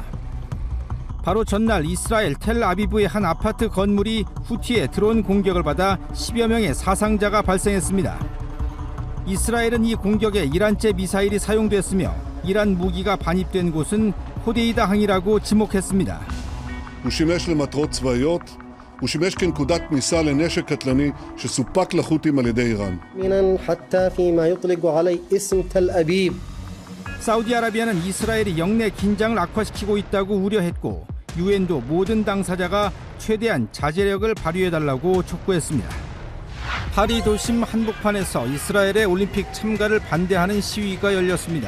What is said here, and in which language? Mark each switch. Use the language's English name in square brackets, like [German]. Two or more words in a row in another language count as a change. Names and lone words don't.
[Korean] 바로 전날 이스라엘 텔아비브의 한 아파트 건물이 후티의 드론 공격을 받아 10여 명의 사상자가 발생했습니다. 이스라엘은 이 공격에 이란제 미사일이 사용됐으며 이란 무기가 반입된 곳은 호데이다 항이라고 지목했습니다. [Hebrew] הוא שימש למטרות צבאיות, הוא שימש כנקודת כניסה לנשק קטלני שסופק לחות'ים על ידי איראן. [Arabic] حتى فيما يطلق عليه اسم تل أبيب. [Korean] 사우디아라비아는 이스라엘이 영내 긴장을 악화시키고 있다고 우려했고 유엔도 모든 당사자가 최대한 자제력을 발휘해달라고 촉구했습니다. 파리 도심 한복판에서 이스라엘의 올림픽 참가를 반대하는 시위가 열렸습니다.